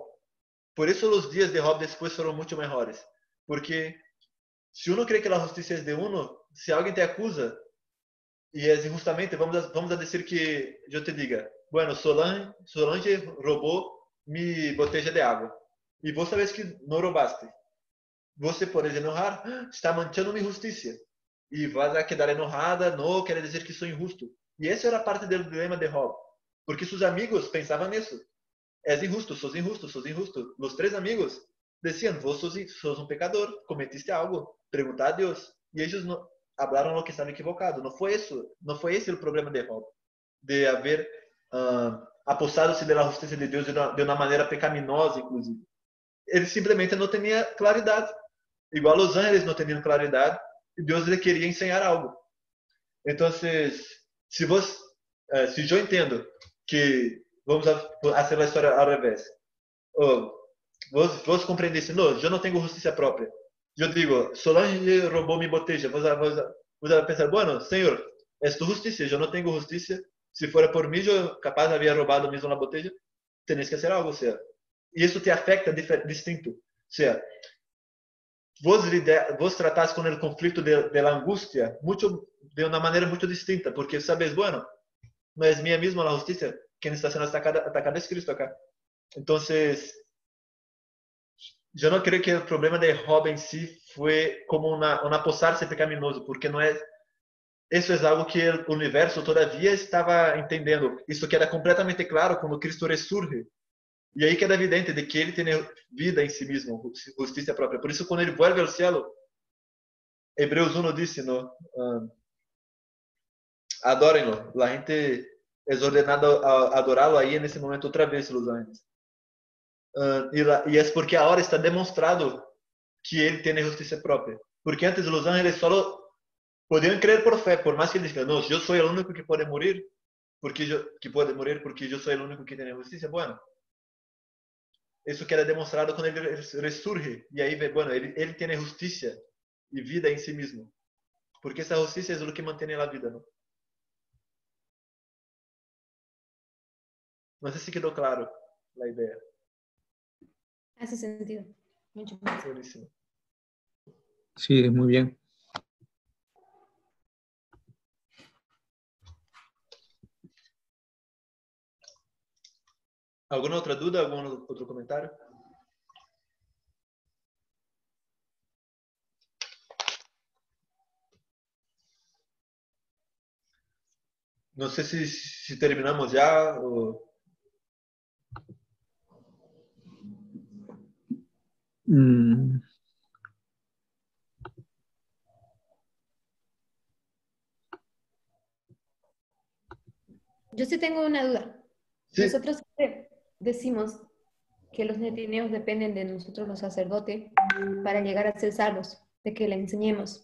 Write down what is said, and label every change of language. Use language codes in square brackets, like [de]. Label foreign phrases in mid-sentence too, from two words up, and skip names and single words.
[es] Por eso los días de Job después fueron mucho mejores. Porque si uno cree que la justicia es de uno, si alguien te acusa, y es injustamente, vamos a decir que yo te diga, bueno, Solange robó mi botella de agua. Y vos sabes que no robaste. [pt] Você pode [es] enojar, está manchando mi justicia. Y vas a quedar enojada, no, quiere decir que soy injusto. Y eso era parte del dilema de Job. Porque sus amigos pensaban eso. Es injusto, sos injusto, sos injusto. Los tres amigos decían, vos sos un pecador, cometiste algo, pregunta a Dios. Y ellos no hablaron lo que estaba equivocado. No fue eso, no fue ese el problema de Job. De haber apossado-se de la justicia de Dios de una manera pecaminosa, inclusive. [pt] Ele simplesmente não tinha claridade. [es] Igual los ángeles [pt] não tinham claridade, e Deus lhe queria ensinar algo. Então, se eu entendo que vamos fazer a história ao revés, vos compreendesse, não, eu não tenho justiça própria. Eu digo, Solange roubou minha botella. Vos vai pensar, bueno, Senhor, é tu justiça, eu não tenho justiça. Se fora por mim, eu capaz havia roubado mesmo a botella. [es] Tenéis que [pt] fazer algo, senhor. E isso te afeta distinto. [es] O sea, [pt] vos tratás com o conflito [es] de la angustia [pt] de uma maneira muito distinta, porque sabes, bueno, não é minha mesma a justiça, quem está sendo atacado é Cristo acá. Então, eu não creio que o problema de Job em si foi como uma posar-se pecaminoso, porque não é. Isso é algo que o universo todavia estava entendendo. Isso queda completamente claro quando Cristo ressurge. E aí queda evidente de que ele tem vida em si mesmo, justiça própria. Por isso, quando ele vuelve ao céu, Hebreus 1 disse, ¿no? Adórenlo. A gente é ordenado a adorá-lo aí nesse momento outra vez, [es] los ángeles. [pt] E é porque agora está demonstrado que ele tem justiça própria. Porque antes os ángeles só podiam crer por fé, por mais que eles digam, não, eu sou o único que pode morir, porque eu sou o único que tem justiça. Bueno, isso queda demonstrado quando ele ressurge. E aí, bueno, ele tem justiça e vida em si mesmo. Porque essa justiça é o que mantém a vida, não? Não sei se quedou claro a ideia. [es] Hace sentido. Mucho más. Buenísimo. Sí, muy bien. [pt] Alguma outra dúvida? Algum outro comentário? Não sei se terminamos já. Ou... [es] Yo sí tengo una duda. Sí. Nosotros decimos que los netineos dependen de nosotros los sacerdotes para llegar a ser salvos, de que le enseñemos.